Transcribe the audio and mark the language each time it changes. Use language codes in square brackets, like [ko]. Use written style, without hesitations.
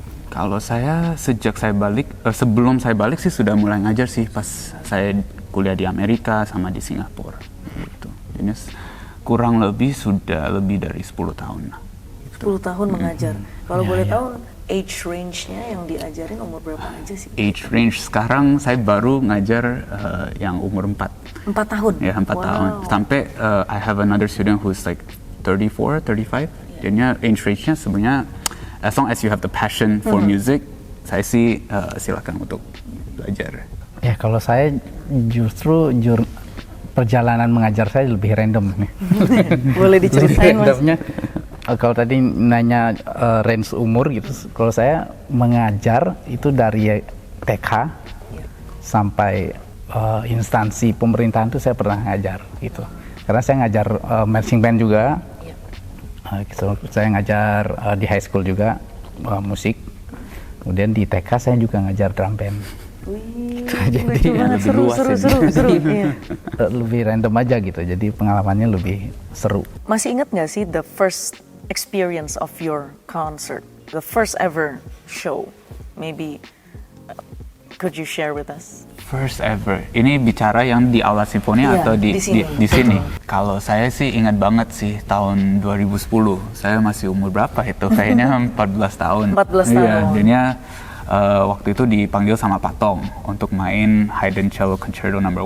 [id] Kalau saya sejak saya balik, sebelum saya balik sih sudah mulai ngajar sih pas saya kuliah di Amerika sama di Singapura. Gitu. Ini kurang lebih sudah lebih dari 10 tahun. 10 tahun mengajar. Kalau boleh tahu age range-nya yang diajarin umur berapa aja sih? Age range sekarang saya baru ngajar yang umur 4. 4 tahun? Ya, 4 tahun. [en] Sampai I have another student who's like 34, 35. [id] Jadinya age range-nya sebenarnya [en] as long as you have the passion for music, [id] saya sih silakan untuk belajar. Ya kalau saya justru perjalanan mengajar saya lebih random nih. Boleh diceritain Mas? Randomnya, kalau tadi nanya range umur gitu, kalau saya mengajar itu dari TK sampai instansi pemerintahan itu saya pernah ngajar gitu. Karena saya ngajar marching band juga. Saya ngajar di high school juga musik, kemudian di TK saya juga ngajar drum band. Jadi lebih luas seru. Iya. Lebih random aja gitu, jadi pengalamannya lebih seru. Masih ingat nggak sih [en] the first experience of your concert, the first ever show? Maybe could you share with us? First ever. [id] Ini bicara yang di Aula Simfoni atau di sini? Kalau saya sih ingat banget sih tahun 2010. Saya masih umur berapa itu? Kayaknya 14 tahun. 14 tahun. Iya, jadinya waktu itu dipanggil sama Patong untuk main Haydn Cello Concerto No.